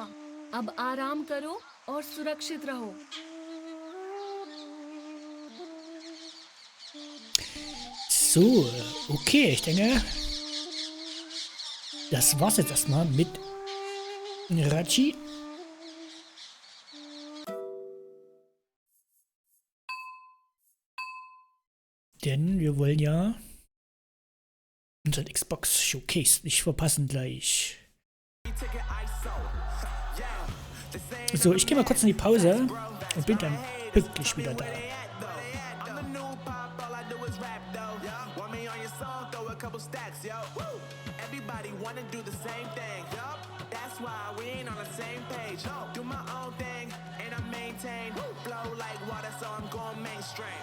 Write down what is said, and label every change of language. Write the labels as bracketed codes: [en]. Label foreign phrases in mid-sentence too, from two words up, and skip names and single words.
[hi] अब आराम करो और सुरक्षित रहो। [de] So, okay, ich denke, das war's jetzt erstmal mit Raji. Denn wir wollen ja unseren Xbox Showcase nicht verpassen gleich. So, ich gehe mal kurz in die Pause und bin dann pünktlich wieder da. [en] Everybody wanna do the same thing. That's why we ain't on the same page. Do my own thing and I maintain. Flow like water, so I'm going mainstream.